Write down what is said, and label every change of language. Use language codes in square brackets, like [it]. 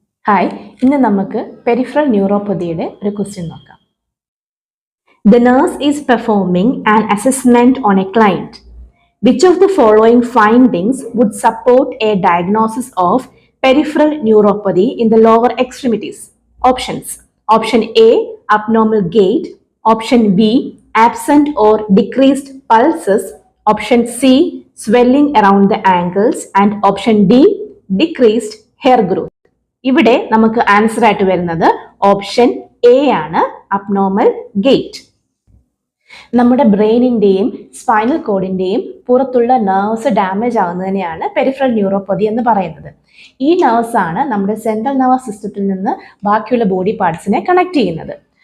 [ml] Hi, ഇന്ന് നമുക്ക് peripheral ന്യൂറോപ്പതിയുടെ ഒരു ക്വസ്റ്റ്യൻ നോക്കാം. [en] The nurse is performing an assessment on a client. Which of the following findings would support a diagnosis of peripheral neuropathy in the lower extremities? Options. Option A, abnormal gait. Option B, absent or decreased pulses. Option C, swelling around the ankles. And option D, decreased hair growth. [ml] ഇവിടെ നമുക്ക് answer ആയിട്ട് വരുന്നത് option A ആണ്, abnormal gate. നമ്മുടെ ബ്രെയിനിന്റെയും spinal കോഡിന്റെയും പുറത്തുള്ള nerves damage ആകുന്നതിനെയാണ് peripheral neuropathy എന്ന് പറയുന്നത്. ഈ നെർവ്സ് ആണ് നമ്മുടെ സെൻട്രൽ നെർവസ് സിസ്റ്റത്തിൽ നിന്ന് ബാക്കിയുള്ള ബോഡി പാർട്സിനെ കണക്ട് ചെയ്യുന്നത്.